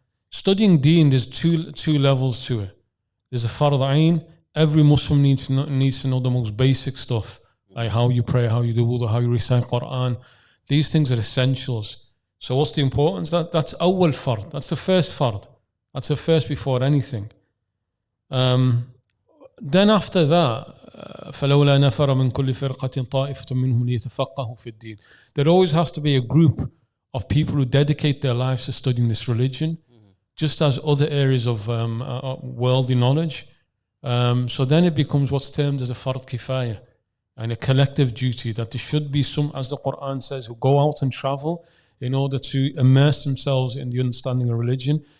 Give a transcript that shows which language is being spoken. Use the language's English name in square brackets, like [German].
[English] Studying deen, there's two levels to it. There's a fard ayn. Every Muslim needs to know the most basic stuff, like how you pray, how you do wudu, how you recite Quran. These things are essentials. So what's the importance? That's awwal fard. That's the first fard. That's the first before anything. Then after that, [Arabic] فَلَوْلَا نَفَرَ مِنْ كُلِّ فِرْقَةٍ طَائِفَةٌ مِّنْهُمْ لِيَتَفَقَّهُوا فِي الدِّينِ. [English] There always has to be a group of people who dedicate their lives to studying this religion, just as other areas of worldly knowledge. So then it becomes what's termed as a fard kifaya, and a collective duty, that there should be some, as the Quran says, who go out and travel in order to immerse themselves in the understanding of religion.